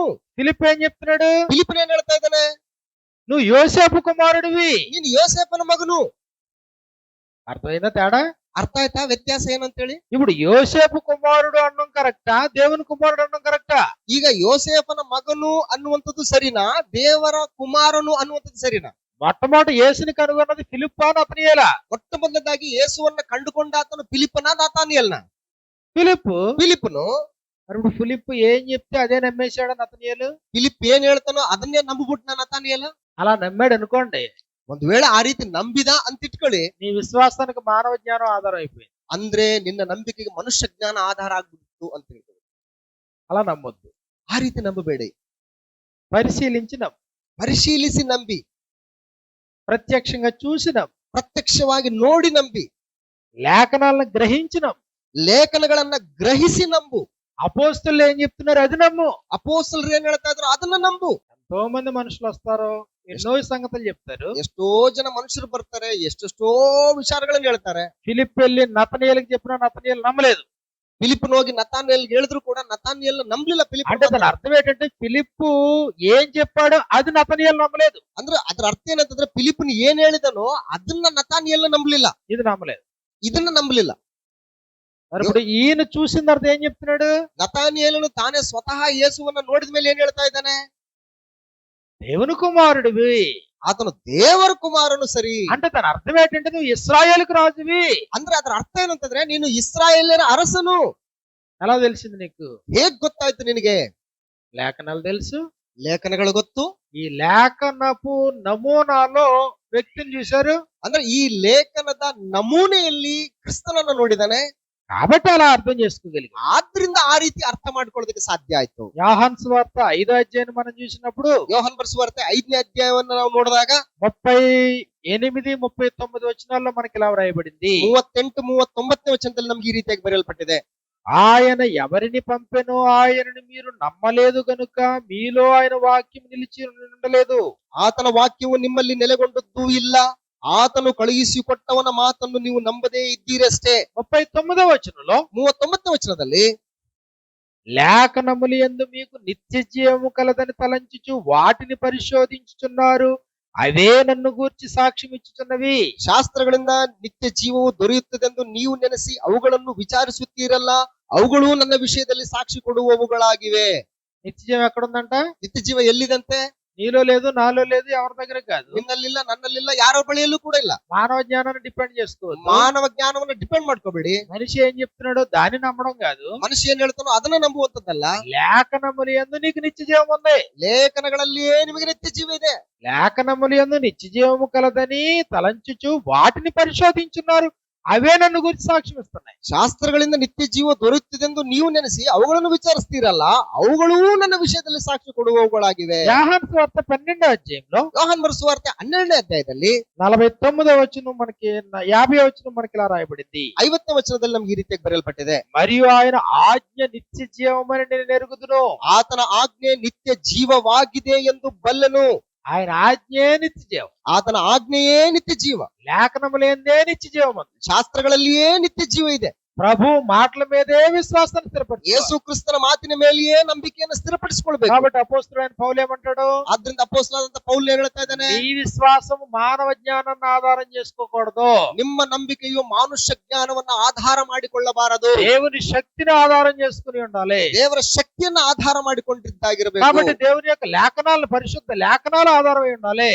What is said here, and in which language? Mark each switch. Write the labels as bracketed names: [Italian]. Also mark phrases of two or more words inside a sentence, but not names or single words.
[Telugu] ఫిలిప్ ఏం చెప్తున్నాడు? [Kannada] ಫಿಲಿಪ್ಪನ್ ಏನ್ ಹೇಳ್ತಾ ಇದ್ದಾನೆ? [Telugu] నువ్వు యోసేపు కుమారుడివి. [Kannada] ನೀನು ಯೋಸೇಫನ ಮಗನು. [Telugu] అర్థమైందా తేడా? [Kannada] ಅರ್ಥ ಆಯ್ತಾ ವ್ಯತ್ಯಾಸ ಏನಂತ ಹೇಳಿ? [Telugu] ఇప్పుడు యోసేపు కుమారుడు అన్నం కరెక్టా, దేవుని కుమారుడు అన్నం కరెక్టా? [Kannada] ಈಗ ಯೋಸೇಫನ ಮಗನು ಅನ್ನುವಂಥದ್ದು ಸರಿನಾ, ದೇವರ ಕುಮಾರನು ಅನ್ನುವಂಥದ್ದು ಸರಿನಾ? [Telugu] మొట్టమొదటి యేసుని కనుగొన్నది ఫిలిప్పా నతనయేలా? [Kannada] ಮೊಟ್ಟ ಮೊದಲದಾಗಿ ಯೇಸುವನ್ನ ಕಂಡುಕೊಂಡ ಆತನು ಫಿಲಿಪ್ಪನ ನಾತಾನಿಯಲ್ನ? [Telugu] ఫిలిప్పు. [Kannada] ಫಿಲಿಪ್ಪನು. [Telugu] మరి ఇప్పుడు ఫిలిప్పు ఏం చెప్తే అదే నమ్మేశాడు నతనయేలు. [Kannada] ಫಿಲಿಪ್ ಏನ್ ಹೇಳ್ತಾನೋ ಅದನ್ನೇ ನಂಬಿಬಿಟ್ನ ನತಾನಿಯೇಲ. [Telugu] అలా నమ్మాడు అనుకోండి, [Kannada] ಒಂದ್ ವೇಳೆ ಆ ರೀತಿ ನಂಬಿದ ಅಂತ ಇಟ್ಕೊಳ್ಳಿ, [Telugu] నీ విశ్వాసానికి మానవ జ్ఞానం ఆధారం అయిపోయింది. [Kannada] ಅಂದ್ರೆ ನಿನ್ನ ನಂಬಿಕೆಗೆ ಮನುಷ್ಯ ಜ್ಞಾನ ಆಧಾರ ಆಗ್ಬಿಡ್ತು ಅಂತ ಹೇಳ್ತಾರೆ. [Telugu] అలా నమ్మొద్దు. [Kannada] ಆ ರೀತಿ ನಂಬಬೇಡಿ. [Telugu] పరిశీలించి నమ్ము. [Kannada] ಪರಿಶೀಲಿಸಿ ನಂಬಿ. [Telugu] ప్రత్యక్షంగా చూసి నమ్ము. [Kannada] ಪ್ರತ್ಯಕ್ಷವಾಗಿ ನೋಡಿ ನಂಬಿ. [Telugu] లేఖనాలను గ్రహించి నమ్ము. [Kannada] ಲೇಖನಗಳನ್ನ ಗ್ರಹಿಸಿ ನಂಬು. [Telugu] అపోస్తలులు ఏం చెప్తున్నారు అది నమ్ము. [Kannada] ಅಪೋಸ್ತಲರು ಏನ್ ಹೇಳ್ತಾ ಇದ್ರು ಅದನ್ನ ನಂಬು. [Telugu] ఎంతో మంది మనుషులు వస్తారు, ఎన్నో సంగతులు చెప్తారు. [Kannada] ಎಷ್ಟೋ ಜನ ಮನುಷ್ಯರು ಬರ್ತಾರೆ, ಎಷ್ಟೆಷ್ಟೋ ವಿಚಾರಗಳನ್ನ ಹೇಳ್ತಾರೆ. [Telugu] ఫిలిప్ వెళ్ళి నతనయేలుకి చెప్పినా నతనయేలు నమ్మలేదు. [Kannada] ಫಿಲಿಪ್ಪನ್ ಹೋಗಿ ನತಾನಿಯೇಲ್ ಹೇಳಿದ್ರು ಕೂಡ ನತಾನಿಯೇಲ್ ನಂಬಲಿಲ್ಲ. ಫಿಲಿಪ್ [Telugu] అంటే దాని అర్థం ఏంటంటే ఫిలిప్పు ఏం చెప్పాడో అది నతనయేలు నమ్మలేదు. [Kannada] ಅಂದ್ರೆ ಅದ್ರ ಅರ್ಥ ಏನಂತಂದ್ರೆ ಫಿಲಿಪ್ಪನ್ ಏನ್ ಹೇಳಿದನೋ ಅದನ್ನ ನತಾನಿಯೇಲ್ ನಂಬಲಿಲ್ಲ, [Telugu] ఇది నమ్మలేదు. [Kannada] ಇದನ್ನ ನಂಬಲಿಲ್ಲ. [Telugu] మరి ఇప్పుడు ఈయన చూసిన తర్వాత ఏం చెప్తున్నాడు? [Kannada] ನತಾನಿಯೇಲನು ತಾನೇ ಸ್ವತಃ ಯೇಸುವನ್ನ ನೋಡಿದ ಮೇಲೆ ಏನ್ ಹೇಳ್ತಾ ಇದ್ದಾನೆ? [Telugu] దేవుని కుమారుడివి. [Kannada] ಆತನು ದೇವರ ಕುಮಾರನು ಸರಿ. [Telugu] అంటే దాని అర్థం ఏంటంటే నువ్వు ఇశ్రాయేలుకు రాజువి. [Kannada] ಅಂದ್ರೆ ಅದ್ರ ಅರ್ಥ ಏನಂತಂದ್ರೆ ನೀನು ಇಸ್ರಾಯೇಲ್ಯರ ಅರಸನು. [Telugu] ఎలా తెలిసింది నీకు? [Kannada] ಹೇಗ್ ಗೊತ್ತಾಯ್ತು ನಿನಗೆ? [Telugu] లేఖనాలు తెలుసు. [Kannada] ಲೇಖನಗಳು ಗೊತ್ತು. [Telugu] ఈ లేఖనపు నమూనాలో వ్యక్తిని చూశారు. [Kannada] ಅಂದ್ರೆ ಈ ಲೇಖನದ ನಮೂನೆಯಲ್ಲಿ ಕ್ರಿಸ್ತನನ್ನು ನೋಡಿದಾನೆ. [Telugu] కాబట్టి అలా అర్థం చేసుకోగలిగాం. [Kannada] ಆದ್ರಿಂದ ಆ ರೀತಿ ಅರ್ಥ ಮಾಡ್ಕೊಳ್ಳೋದಕ್ಕೆ ಸಾಧ್ಯ ಆಯ್ತು. [Telugu] యోహాను సువార్త 5వ అధ్యాయాన్ని మనం చూసినప్పుడు [Kannada] ಯೋಹನ್ ಬರೆಸುವಾರ್ತೆ 5ನೇ ಅಧ್ಯಾಯವನ್ನು ನಾವು ನೋಡಿದಾಗ [Telugu] 38, 39 వచనాల్లో మనకి ఇలా వ్రాయబడింది. [Kannada] 38, 39ನೇ ವಚನದಲ್ಲಿ ನಮ್ಗೆ ಈ ರೀತಿಯಾಗಿ ಬರೆಯಲ್ಪಟ್ಟಿದೆ. [Telugu] ఆయన ఎవరిని పంపెనో ఆయనను మీరు నమ్మలేదు గనుక మీలో ఆయన వాక్యం నిలిచి ఉండలేదు. [Kannada] ಆತನ ವಾಕ್ಯವು ನಿಮ್ಮಲ್ಲಿ ನೆಲೆಗೊಂಡದ್ದು ಇಲ್ಲ. ಆತನು ಕಳುಹಿಸಿಕೊಟ್ಟವನ ಮಾತನ್ನು ನೀವು ನಂಬದೇ ಇದ್ದೀರಷ್ಟೇ. [Telugu] 39వ వచనంలో [Kannada] 39ನೇ ವಚನದಲ್ಲಿ [Telugu] లేఖనములు యందు మీకు నిత్య జీవము కలదని తలంచుచు వాటిని పరిశోధించుచున్నారు, అవే నన్ను గూర్చి సాక్ష్యం ఇచ్చుచున్నవి. [Kannada] ಶಾಸ್ತ್ರಗಳಿಂದ ನಿತ್ಯ ಜೀವವು ದೊರೆಯುತ್ತದೆಂದು ನೀವು ನೆನೆಸಿ ಅವುಗಳನ್ನು ವಿಚಾರಿಸುತ್ತೀರಲ್ಲ, ಅವುಗಳು ನನ್ನ ವಿಷಯದಲ್ಲಿ ಸಾಕ್ಷಿ ಕೊಡುವವುಗಳಾಗಿವೆ. [Telugu] నిత్య జీవం ఎక్కడుందంట? [Kannada] ನಿತ್ಯ ಜೀವ ಎಲ್ಲಿದಂತೆ? [Telugu] నీలో లేదు, నాలో లేదు, ఎవరి దగ్గర కాదు. [Kannada] ನಿನ್ನಲ್ಲಿಲ್ಲ, ನನ್ನಲ್ಲಿಲ್ಲ, ಯಾರ ಬಳಿಯಲ್ಲೂ ಕೂಡ ಇಲ್ಲ. [Telugu] మానవ జ్ఞానాన్ని డిపెండ్ చేసుకోవద్దు. [Kannada] ಮಾನವ ಜ್ಞಾನವನ್ನು ಡಿಪೆಂಡ್ ಮಾಡ್ಕೋಬೇಡಿ. [Telugu] మనిషి ఏం చెప్తున్నాడో దాన్ని నమ్మడం కాదు. [Kannada] ಮನುಷ್ಯ ಏನ್ ಹೇಳ್ತಾನೋ ಅದನ್ನ ನಂಬುವಂತದ್ದಲ್ಲ. [Telugu] లేఖనములు యందు నీకు నిత్య జీవం ఉంది. [Kannada] ಲೇಖನಗಳಲ್ಲಿಯೇ ನಿಮಗೆ ನಿತ್ಯ ಜೀವ ಇದೆ. [Telugu] లేఖనములు యందు నిత్య జీవము కలదని తలంచుచు వాటిని పరిశోధించున్నారు, అవే నన్ను గురించి సాక్ష్యం ఇస్తున్నాయి. [Kannada] ಶಾಸ್ತ್ರಗಳಿಂದ ನಿತ್ಯ ಜೀವ ದೊರೆಯುತ್ತದೆಂದು ನೀವು ನೆನೆಸಿ ಅವುಗಳನ್ನು ವಿಚಾರಿಸ್ತೀರಲ್ಲ, ಅವುಗಳೂ ನನ್ನ ವಿಷಯದಲ್ಲಿ ಸಾಕ್ಷಿ ಕೊಡುವವುಗಳಾಗಿವೆ. [Telugu] యోహాను సువార్త 12వ అధ్యాయంలో [Kannada] ಯೋಹನ್ ಬರೆಸುವಾರ್ತೆ 12ನೇ ಅಧ್ಯಾಯದಲ್ಲಿ [Telugu] 49వ వచనం మనకి 50వ వచనం మనకి ఇలా రాయబడింది. [Kannada] 50ನೇ ವಚನದಲ್ಲಿ ನಮ್ಗೆ ಈ ರೀತಿಯಾಗಿ ಬರೆಯಲ್ಪಟ್ಟಿದೆ. [Telugu] మరియు ఆయన ఆజ్ఞ నిత్య జీవమని నేను ఎరుగుదును. [Kannada] ಆತನ ಆಜ್ಞೆ ನಿತ್ಯ ಜೀವವಾಗಿದೆ ಎಂದು ಬಲ್ಲೆನು. [Telugu] ఆయన ఆజ్ఞే నిత్య జీవం. [Kannada] ಆತನ ಆಜ್ಞೆಯೇ ನಿತ್ಯ ಜೀವ. [Telugu] లేఖనములేందే నిత్య జీవం ఉంది. [Kannada] ಶಾಸ್ತ್ರಗಳಲ್ಲಿಯೇ ನಿತ್ಯ ಜೀವ ಇದೆ. [Telugu] ప్రభు మాటల మీదే విశ్వాసాన్ని స్థిరపరచు. [Kannada] ಯೇಸು ಕ್ರಿಸ್ತನ ಮಾತಿನ ಮೇಲೆಯೇ ನಂಬಿಕೆಯನ್ನು ಸ್ಥಿರಪಡಿಸಿಕೊಳ್ಬೇಕು. [Telugu] కాబట్టి అపోస్తలుడైన పౌలు ఏమంటాడు? [Kannada] ಆದ್ರಿಂದ ಅಪೊಸ್ತಲನಾದಂತ ಪೌಲ್ ಏನ್ ಹೇಳ್ತಾ ಇದ್ದಾನೆ? [Telugu] నీ విశ్వాసం మానవ జ్ఞానాన్ని ఆధారం చేసుకోకూడదు. [Kannada] ನಿಮ್ಮ ನಂಬಿಕೆಯು ಮಾನುಷ್ಯ ಜ್ಞಾನವನ್ನ ಆಧಾರ ಮಾಡಿಕೊಳ್ಳಬಾರದು. [Telugu] దేవుని శక్తిని ఆధారం చేసుకుని ఉండాలి. [Kannada] ದೇವರ ಶಕ್ತಿಯನ್ನ ಆಧಾರ ಮಾಡಿಕೊಂಡಿದ್ದಾಗಿರಬೇಕು. [Telugu] కాబట్టి దేవుని యొక్క లేఖనాలను, పరిశుద్ధ లేఖనాలు ఆధారమై ఉండాలి.